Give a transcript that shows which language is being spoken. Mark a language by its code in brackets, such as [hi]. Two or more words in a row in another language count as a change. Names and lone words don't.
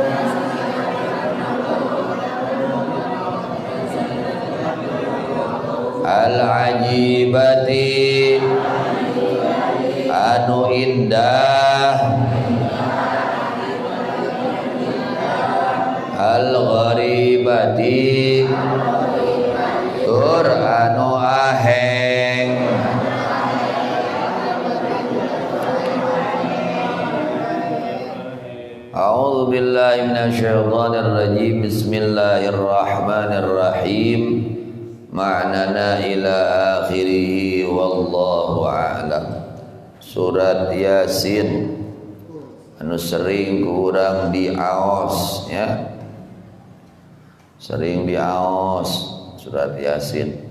[su] al-ajibati anu indah al-gharibati tur anu aheng [ar] أعوذ بالله من الشيطان الرجيم بسم الله الرحمن الرحيم معنانا إلى آخره والله أعلم. [su] Surat Yasin anu sering kurang diaos ya, sering diaos surat Yasin.